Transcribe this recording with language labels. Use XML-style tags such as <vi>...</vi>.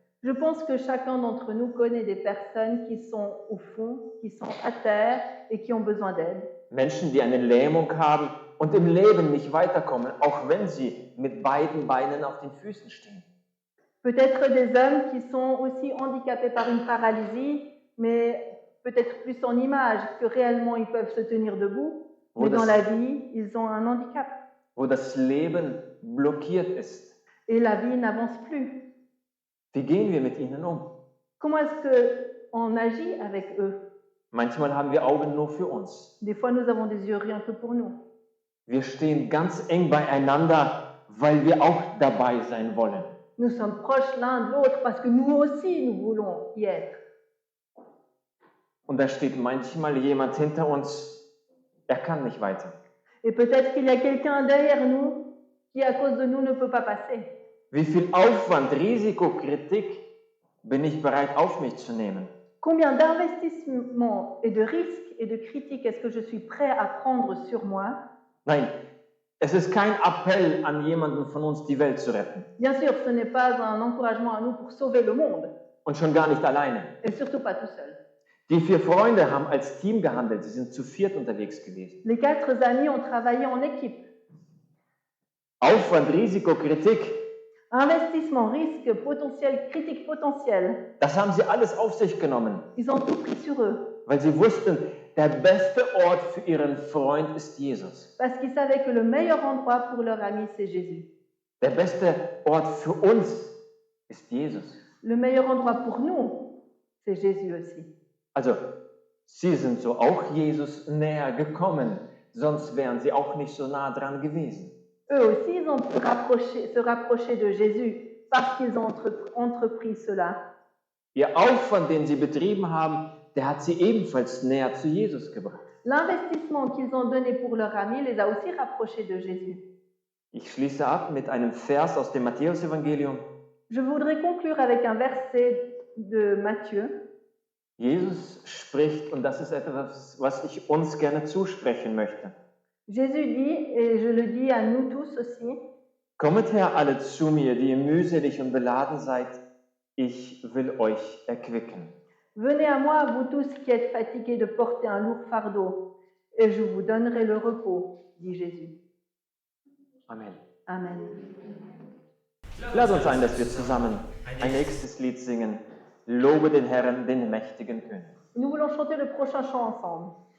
<fr>Je pense que chacun d'entre nous connaît des personnes qui sont au fond, qui sont à terre et qui ont besoin d'aide.</fr> <de>Menschen, die eine Lähmung haben und im Leben nicht weiterkommen, auch wenn sie mit beiden Beinen auf den Füßen stehen.</de> <fr>Peut-être des hommes qui sont aussi handicapés par une paralysie, mais peut-être plus en image que réellement ils peuvent se tenir debout. Mais dans la vie, ils ont un handicap.</fr> <de>Wo das Leben blockiert ist.</de> <fr>Et la vie n'avance plus.</fr> <de>Wie gehen wir mit ihnen um?</de> <fr>Comment est-ce qu'on agit avec eux?</fr> <de>Manchmal haben wir Augen nur für uns.</de> <fr>Des fois, nous avons des yeux rien que pour nous.</fr> <de>Wir stehen ganz eng beieinander, weil wir auch dabei sein wollen.</de> <fr>Nous sommes proches l'un de l'autre parce que nous aussi, nous voulons y être.</fr> <de>Und da steht manchmal jemand hinter uns, er kann nicht weiter.</de> <fr>Et peut-être qu'il y a quelqu'un derrière nous qui, à cause de nous, ne peut pas passer.</fr> <de>Wie viel Aufwand, Risiko, Kritik bin ich bereit auf mich zu nehmen?</de> <fr>Combien d'investissements et de risques et de critiques est-ce que je suis prêt à prendre sur moi?</fr> <de>Nein, es ist kein Appell an jemanden von uns, die Welt zu retten.</de> <fr>Bien sûr, ce n'est pas un encouragement à nous pour sauver le monde,</fr> <de>Und schon gar nicht alleine.</de> <fr>et surtout pas tout seul.</fr> <de>Die 4 Freunde haben als Team gehandelt. Sie sind zu 4 unterwegs gewesen.</de> <fr>Les 4 amis ont travaillé en équipe.</fr> <de>Aufwand, Risiko, Kritik,</de> <fr>Investissement, risque, potentiel, critique potentielle.</fr> <de>das haben sie alles auf sich genommen,</de> <fr>Ils ont tout pris sur eux.</fr> <de>weil sie wussten, der beste Ort für ihren Freund ist Jesus.</de> <fr>Parce qu'ils savaient que le meilleur endroit pour leur ami, c'est Jésus.</fr> <de>Der beste Ort für uns ist Jesus.</de> <fr>Le meilleur endroit pour nous, c'est Jésus aussi.</fr> <de>Also, sie sind so auch Jesus näher gekommen, sonst wären sie auch nicht so nah dran gewesen.</de> <fr>Eux aussi, ils ont pu se rapprocher de Jésus parce qu'ils ont entrepris cela.</fr> <de>Ihr Aufwand, den sie betrieben haben, der hat sie ebenfalls näher zu Jesus gebracht.</de> <fr>L'investissement qu'ils ont donné pour leur ami les a aussi rapprochés de Jésus.</fr> <de>Ich schließe ab mit einem Vers aus dem Matthäusevangelium.</de> <fr>Je voudrais conclure avec un verset de Matthieu.</fr> <de>Jesus spricht, und das ist etwas, was ich uns gerne zusprechen möchte.</de> <fr>Jésus dit, et je le dis à nous tous aussi,</fr> <de>Kommet her alle zu mir, die ihr mühselig und beladen seid, ich will euch erquicken.</de> <fr>venez à moi, vous tous qui êtes fatigués de porter un lourd fardeau, et je vous donnerai le repos, dit Jésus.</fr> <de>Amen.</de> <fr>Amen.</fr> <de>Lass uns ein, dass wir zusammen ein nächstes Lied singen. Lobe den Herrn, den mächtigen König.</de> <fr>Nous voulons chanter le prochain chant ensemble.</fr>